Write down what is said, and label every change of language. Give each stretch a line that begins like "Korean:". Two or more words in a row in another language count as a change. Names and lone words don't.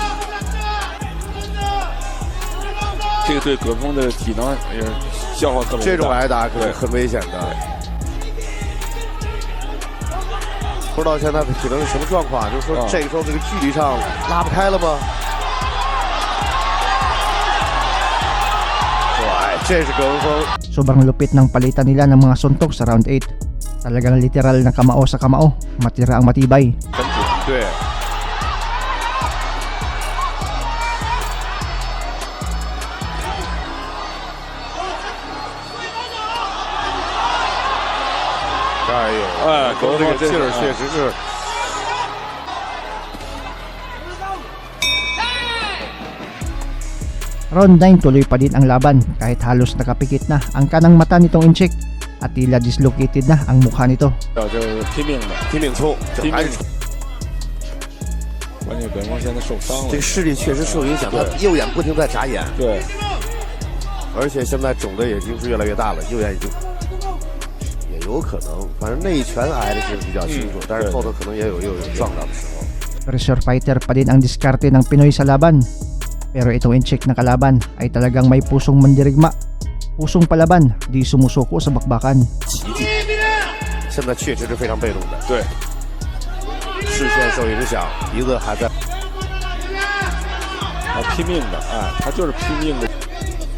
Chinese: 这个对葛峰的体能也是消耗特别大。这种挨打可是很危险的。不知道现在的体能是什么状况？就是说这个时候这个距离上拉不开了吗？对，这是葛文峰。
Filipino: Sobrang lupit ng palitan nila ng mga suntok sa round 8. Talagang literal na kamao sa kamao, matira ang matibay.
Chinese: 很准，对。哎呦，哎，葛文峰这个劲儿确实是。
Filipino: Round 9 tuloy pa din ang laban kahit halos nakapikit na ang kanang mata nitong Inchik at tila dislocated na ang mukha nito.
Chinese: 就是拼命的，拼命冲，拼命。关键葛峰现在受伤了，这个视力确实受影响，他右眼不停在眨眼。对，而且现在肿的也已经是越来越大了，右眼已经也有可能，反正那一拳挨的是比较清楚，但是后头可能也有撞到的时候。
English: Pressure fighter
Filipino: pa din ang diskarte ng Pinoy sa laban. Pero itong Inchik na kalaban ay talagang may pusong mandirigma. Pusong palaban, di sumusuko sa bakbakan.
Chinese: 奇迹，现在确实是非常被动的，对，视线受影响，鼻子还在。他拼命的，哎，他就是拼命的。